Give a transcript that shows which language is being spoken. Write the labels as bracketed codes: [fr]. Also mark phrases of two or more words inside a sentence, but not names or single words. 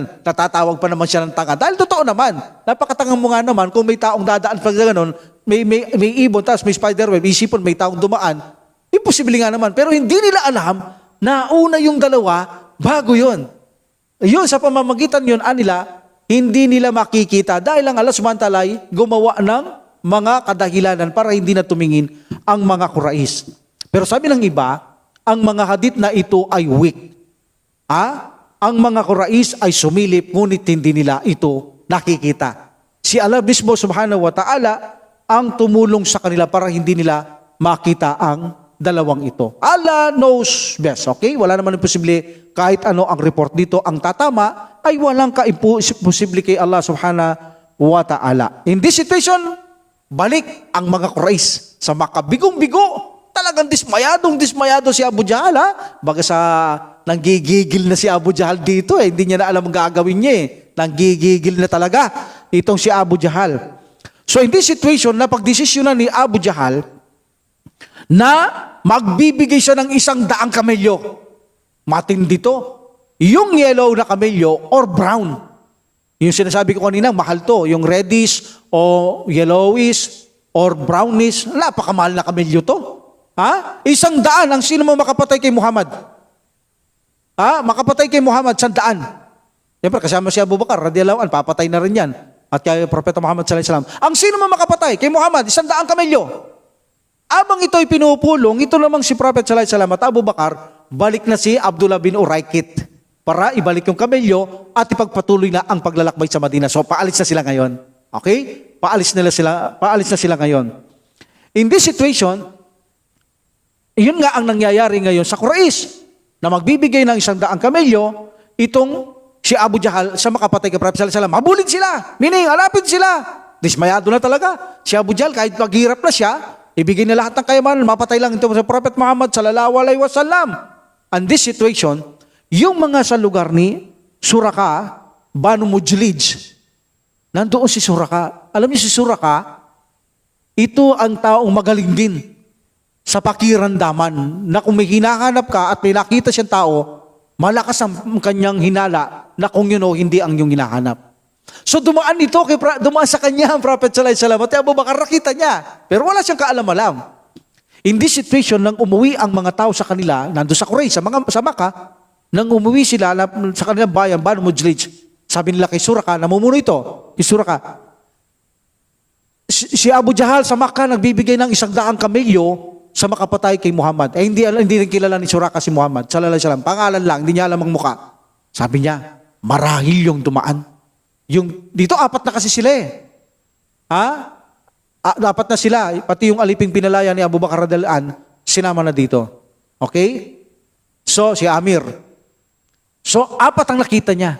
[tl] Natatawag pa naman siya ng tanga. Dahil totoo naman, napakatanga mo nga naman, kung may taong dadaan pag gano'n, may ibon, tapos may spider web, isipon may taong dumaan, imposible nga naman. Pero hindi nila alam na una yung dalawa, bago yun. Yun, sa pamamagitan yun, nila, hindi nila makikita dahil ang Allah [ar] سبحانه وتعالى [tl] ay gumawa ng mga kadahilanan para hindi na tumingin ang mga Quraysh. Pero sabi ng iba, ang mga hadith na ito ay weak. Ang mga Quraysh ay sumilip, ngunit hindi nila ito nakikita. Si Allah mismo [ar] سبحانه وتعالى [tl] ang tumulong sa kanila para hindi nila makita ang dalawang ito. [en] Allah knows best, okay? [tl] Wala naman imposible kahit ano ang report dito. Ang tatama ay walang ka-imposible kay Allah [ar] سبحانه وتعالى. [en] In this situation, [tl] balik ang mga Quraysh sa makabigong-bigo. Talagang dismayado si Abu Jahal, Baga sa nanggigigil na si Abu Jahal dito, Hindi niya na alam ang gagawin niya, Nanggigigil na talaga itong si Abu Jahal. [en] So in this situation, [tl] napagdesisyonan ni Abu Jahal na magbibigay siya ng 100 kamelyo. Matindi to. Yung yellow na kamelyo [en] or brown. [tl] Yung sinasabi ko kanina, mahal to. Yung reddish o yellowish [en] or brownish, [tl] napakamahal na kamelyo to. 100 ang sino mo makapatay kay Muhammad? Makapatay kay Muhammad, 100. Siyempre, kasama si Abu Bakar, [ar] رضي الله عنه, [tl] papatay na rin yan. At kay Propeta Muhammad [ar] صلى الله عليه وسلم. [tl] Ang sino mo makapatay kay Muhammad, 100 kamelyo. Abang ito'y pinupulong, ito namang si Prophet [ar] صلى الله عليه وسلم [tl] at Abu Bakar, balik na si Abdullah bin Uraykit para ibalik yung kamelyo at ipagpatuloy na ang paglalakbay sa Madina. So paalis na sila ngayon. Okay? Paalis na sila ngayon. [en] In this situation, [tl] yun nga ang nangyayari ngayon sa Quraysh na magbibigay ng 100 kamelyo, itong si Abu Jahal sa makapatay kay Prophet [ar] صلى الله عليه وسلم. [tl] Habulin sila, meaning alapin sila. Dismayado na talaga. Si Abu Jahal kahit maghirap na siya, ibigay na lahat ng kayamanan, mapatay lang ito sa Prophet Muhammad [ar] صلى الله عليه وسلم. [en] And this situation, [tl] yung mga sa lugar ni Suraka, Banu Mujlij, nandoon si Suraka. Alam niyo si Suraka, ito ang taong magaling din sa pakiramdaman na kung may hinahanap ka at may nakita siyang tao, malakas ang kanyang hinala na kung yun o hindi ang iyong hinahanap. So dumaan sa kanya ang Prophet [ar] صلى الله عليه وسلم [tl] at Abu Bakar nakita niya, pero wala siyang kaalam-alam. [en] In this situation, [tl] nang umuwi ang mga tao sa kanila, nando sa Quraysh, sa Makkah, nang umuwi sila sa kanilang bayan, Banu Mujlij, sabi nila kay Suraka, namumuno ito, kay Suraka, si Abu Jahal sa Makkah nagbibigay ng 100 kamelyo sa makapatay kay Muhammad. Hindi rin kilala ni Suraka si Muhammad [ar] صلى الله عليه وسلم. [tl] Pangalan lang, hindi niya alam ang muka. Sabi niya, marahil yung dumaan. Dito 4 na kasi sila dapat na sila, pati yung aliping pinalaya ni Abu Bakar [ar] رضي الله عنه, [tl] sinama na dito. Okay? So, si Amir. So, 4 ang nakita niya.